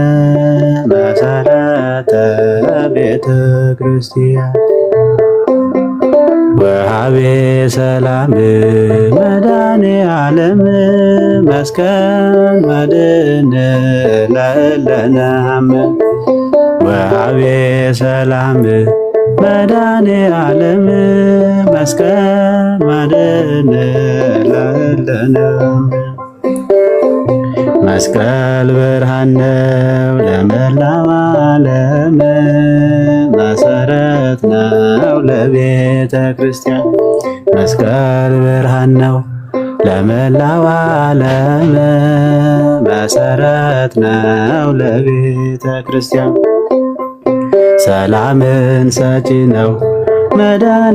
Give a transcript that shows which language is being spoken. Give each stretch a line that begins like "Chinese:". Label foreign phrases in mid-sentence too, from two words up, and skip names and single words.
Geez: መሰረተ ቤተ ክርስቲያን ወሃቤ ሰላም መድኃኔ ዓለም መስቀል መድኃኔ ለለነአም ወሃቤ ሰላም መድኃኔ ዓለም መስቀል መድኃኔ ለለነአም
Amharic: መስቀል ብርሃን ነው ለመላው ዓለም መሰረት ነው ለቤተ ክርስቲያን መስቀል ብርሃን ነው ለመላው ዓለም መሰረት ነው ለቤተ ክርስቲያን ሰላምን ሰጪ ነው መድኃኔ